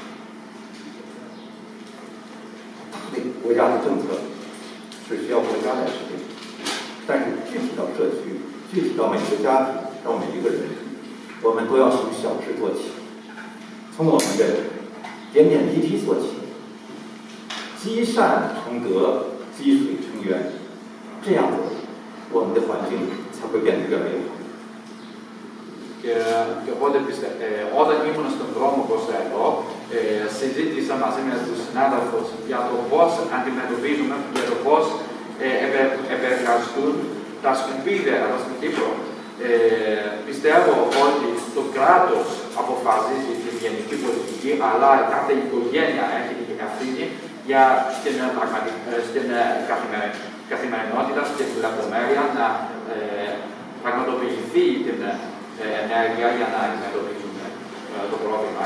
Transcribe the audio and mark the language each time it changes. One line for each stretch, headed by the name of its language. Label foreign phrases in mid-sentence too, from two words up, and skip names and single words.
Chinese: 国家的政策是需要国家来制定，但是具体到社区、具体到每个家庭、到每一个人，我们都要从小事做起，从我们的点点滴滴做起，积善成德，积水成源，这样子，我们的环境才会变得越来越好。
Greek: Και οπότε όταν ήμουν στον δρόμο προς εδώ, συζήτησα μαζί με τους συνάδελφους για το πώς αντιμετωπίζουμε, για το πώς επεργαστούν τα σκουπίδια εδώ στην Κύπρο. πιστεύω ότι το κράτος αποφασίζει την γενική πολιτική, αλλά κάθε οικογένεια έχει την ευθύνη για στην καθημερινότητα, στην λεπτομέρεια να πραγματοποιηθεί την ενέργεια για να αντιμετωπίσουμε το πρόβλημα.